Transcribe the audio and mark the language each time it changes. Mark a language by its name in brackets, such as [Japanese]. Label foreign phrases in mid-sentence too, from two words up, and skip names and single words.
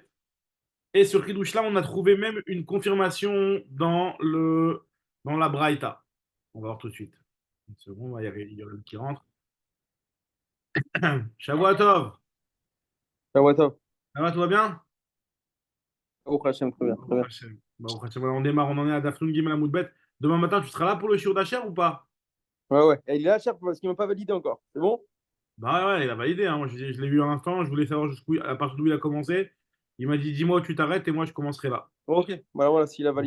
[French] Et ce chidouche-là, on a trouvé même une confirmation dans la Braïta. On va voir tout de suite. Une seconde, il y a le qui rentre. [Hebrew] שבועות טוב. [French] Ah ouais, top. Ça va, tout va bien? Au Hachem, très bien, très [Hebrew] Baruch [French] bien. [Hebrew] השם. ברוך השם. [French] Voilà, on démarre, on en est à [Hebrew] דף נון גימל עמוד בית. [French] Demain matin, tu seras là pour le shiur d'Acher ou pas? Ouais, ouais. Et il est là, cher, parce qu'ils m'ont pas validé encore. C'est bon? Bah ouais, il a validé, hein. Moi, je l'ai vu un instant, je voulais savoir à partir d'où il a commencé. Il m'a dit, dis-moi où tu t'arrêtes et moi je commencerai là. Bon, ok. Voilà, voilà, s'il a Bon,